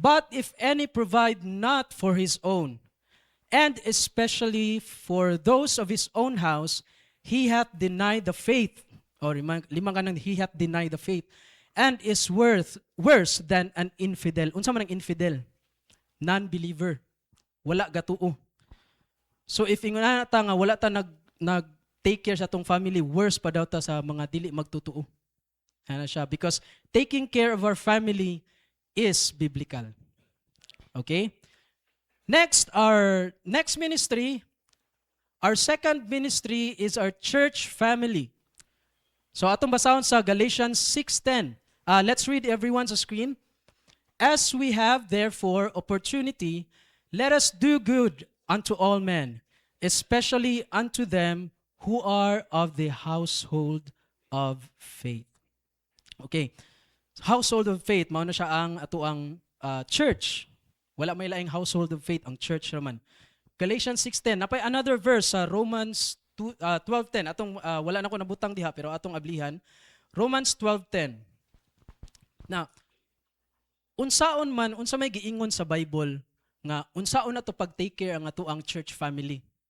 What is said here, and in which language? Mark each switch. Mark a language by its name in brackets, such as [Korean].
[English] But if any provide not for his own, and especially for those of his own house, he hath denied the faith. O lima ka nang, he hath denied the faith, and is worse than an infidel. [Cebuano] Unsa man ang infidel? [English] Non-believer. [Cebuano] Wala gatuo. So if ingon na ta nga wala ta nag take care sa atong family, worse pa daw ta sa mga dili magtutuo. Ano siya? [English] Because taking care of our family is biblical. Okay? Next, our next ministry, our second ministry is our church family. [Cebuano] So atong basahon sa Galatians 6:10. [English] Let's read everyone [Cebuano] sa screen. [English] As we have therefore opportunity, let us do good unto all men, especially unto them who are of the household of faith. Okay. [Cebuano] Household of faith, mao na siya ang atuang church. Wala may laing household of faith ang church naman. Galatians 6:10. Napay another verse sa Romans 12:10. Atong wala na ko nabutang diha pero atong ablihan. Romans 12:10. Na unsaon man unsa may giingon sa Bible nga unsaon nato pag-take care ang atuang church family.